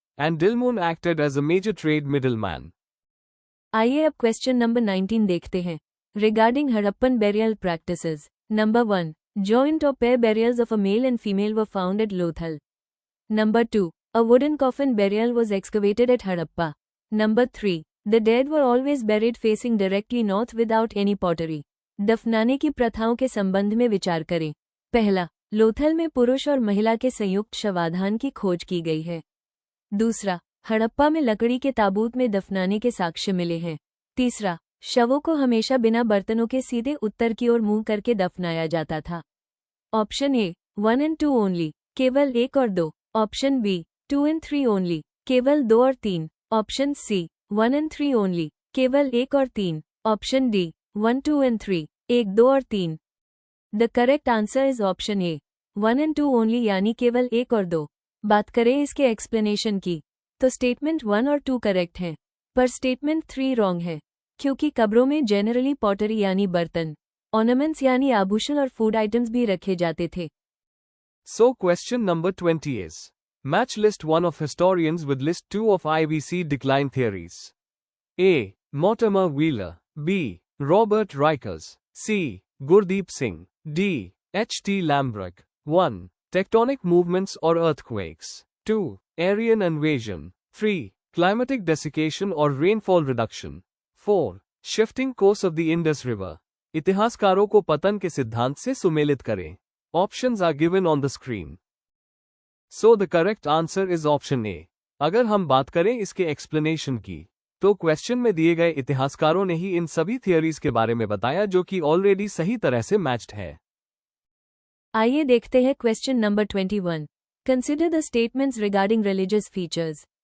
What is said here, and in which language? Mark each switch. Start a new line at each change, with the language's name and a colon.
English: And Dilmun acted as a major trade middleman.
Hindi: आइए अब question number 19 देखते हैं
English: Regarding Harappan burial practices. Number 1, joint और pair burials of a male and female were found at Lothal. Number 2, a wooden coffin burial was excavated at Harappa. Number 3, the dead were always buried facing directly north without any pottery.
Hindi: दफनाने की प्रथाओं के संबंध में विचार करें। पहला, लोथल में पुरुष और महिला के संयुक्त शवाधान की खोज की गई है। दूसरा, हड़प्पा में लकड़ी के ताबूत में दफनाने के साक्ष्य मिले हैं। तीसरा, शवों को हमेशा बिना बर्तनों के सीधे उत्तर की ओर मुंह करके दफनाया जाता था। ऑप्शन ए 1 एंड 2 ओनली, केवल 1 और 2। ऑप्शन बी 2 एंड 3 ओनली, केवल 2 और 3। ऑप्शन सी 1 एंड 3 ओनली, केवल 1 और 3। ऑप्शन डी 1, 2 एंड 3, 1, 2 और 3।
English: the correct answer is option A 1 and 2 only,
Hindi: यानी केवल 1 और 2। बात करें इसके एक्सप्लेनेशन की, तो स्टेटमेंट 1 और 2 करेक्ट हैं, पर स्टेटमेंट 3 रॉन्ग है, क्योंकि कब्रों में जेनरली पॉटरी यानी बर्तन, ऑर्नामेंट्स यानी आभूषण और फूड आइटम्स भी रखे जाते थे।
English: So question number 20 is, match list 1 of historians with list 2 of IVC decline theories. A. Mortimer Wheeler. B. Robert Rikers. C. Gurdeep Singh. D. H.T. Lambrick. 1. Tectonic movements or earthquakes. 2. Aryan invasion. 3. Climatic desiccation or rainfall reduction. 4. Shifting course of the Indus River.
Hindi: इतिहासकारों को पतन के सिद्धांत से सुमेलित करें।
English: Options are given on the screen. So the correct answer is option A.
Hindi: अगर हम बात करें इसके एक्सप्लेनेशन की, तो क्वेश्चन में दिए गए इतिहासकारों ने ही इन सभी थियरीज के बारे में बताया जो कि ऑलरेडी सही तरह से मैच्ड है। आइए देखते हैं question number 21।
English: Consider the statements regarding religious features.